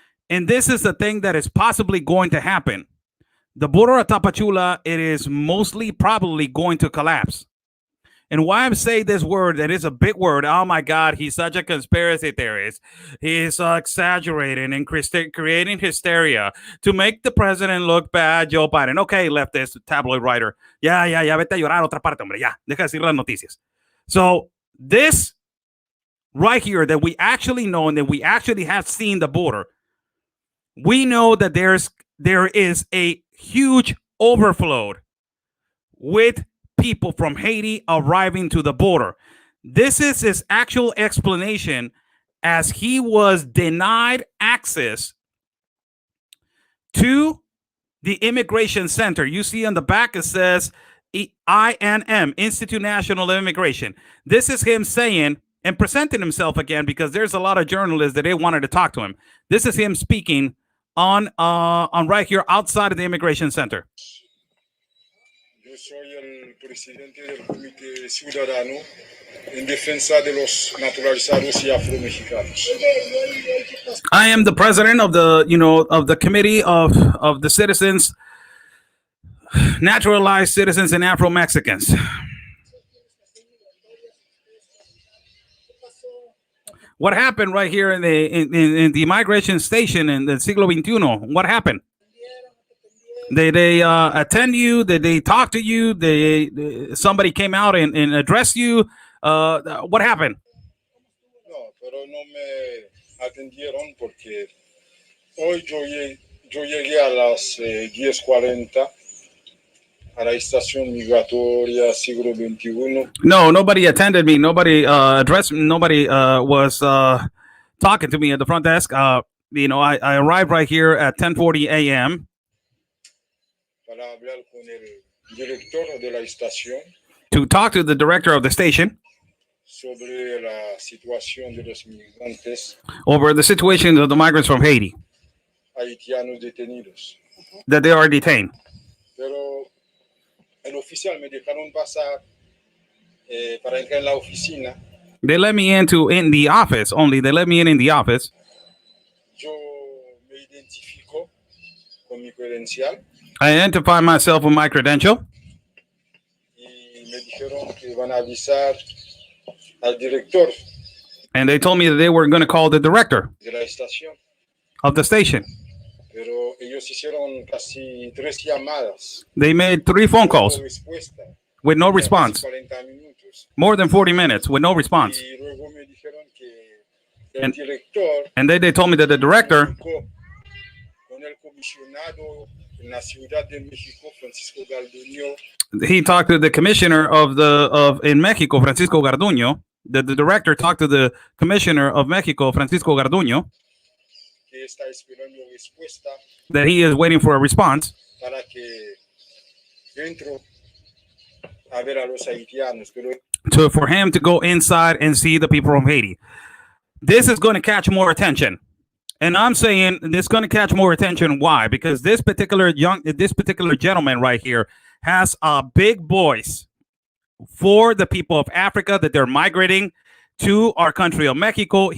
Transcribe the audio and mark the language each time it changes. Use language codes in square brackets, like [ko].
[en] And this is the thing that is possibly going to happen. The border of Tapachula, it is mostly probably going to collapse. And why I'm saying this word, that is a big word. Oh my God, he's such a conspiracy theorist. He's exaggerating and creating hysteria to make the president look bad, Joe Biden. Okay, leftist tabloid writer. [es] Ya, vete a llorar a otra parte, hombre. Ya, deja de decir las noticias. [en] So this right here that we actually know and that we actually have seen the border, we know that there is a huge overflow with people from Haiti arriving to the border. This is his actual explanation, as he was denied access to the immigration center. You see on the back, it says INM, Institute National of Immigration. This is him saying and presenting himself again, because there's a lot of journalists that they wanted to talk to him. This is him speaking on right here outside of the immigration center. [es] Yo soy el presidente del Comité Ciudadano en defensa de los naturalizados y afromexicanos. [en] I am the president of the committee of the citizens, naturalized citizens and Afro-Mexicans. What happened right here in the migration station in the Siglo XXI? What happened? Did they attend you? Did they talk to you? Somebody came out and addressed you? What happened? [es] No, pero no me atendieron porque hoy yo llegué a las 10:40 a la estación migratoria Siglo XXI. [en] No, nobody attended me. Nobody addressed me. Nobody was talking to me at the front desk. I arrived right here at 10:40 a.m. [es] para hablar con el director de la estación [en] to talk to the director of the station [es] sobre la situación de los migrantes [en] over the situation of the migrants from Haiti [es] haitianos detenidos. [en] that they are detained. [es] Pero el oficial me dejaron pasar para entrar en la oficina. [en] They let me in the office only. They let me in the office. [es] Yo me identifico con mi credencial. [en] I identify myself with my credential, [es] y me dijeron que van a avisar al director [en] and they told me that they were going to call the director [es] de la estación. [en] of the station. [es] Pero ellos hicieron casi 3 llamadas. [en] They made 3 phone calls [es] No respuesta. [en] with no [es] Casi [en] response, [es] 40 minutos. [en] more than 40 minutes with no response. [es] Y luego me dijeron que el director [en] And then they told me that the director, [es] con el comisionado en la Ciudad de México, Francisco Garduño, [en] he talked to the commissioner of in Mexico, Francisco Garduño. The director talked to the commissioner of Mexico, Francisco Garduño, [es] que está esperando respuesta [en] that he is waiting for a response [es] para que entro a ver a los haitianos. Pero [en] for him to go inside and see the people from Haiti. This is going to catch more attention. And I'm saying this is going to catch more attention. Why? Because this particular gentleman right here has a big voice for the people of Africa that they're migrating to our country of Mexico.